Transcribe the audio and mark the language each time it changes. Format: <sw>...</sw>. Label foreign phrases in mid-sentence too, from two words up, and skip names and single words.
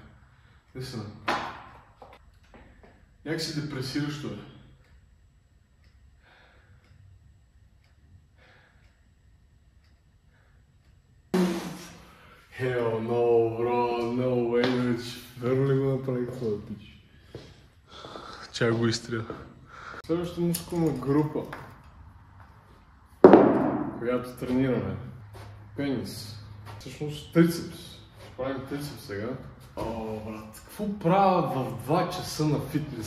<bg>Наистина. Як си депресиращо, бе?</bg> <en>Hell no, bro, no way,</en> <bg>вече. Верно ли го направих това да пич? Чак го изтрия. Следващата мускулна група, която тренираме. Пенис. Всъщност трицепс. Ще правим трицепс сега. О, брат, какво правя в 2 часа на фитнес?</bg>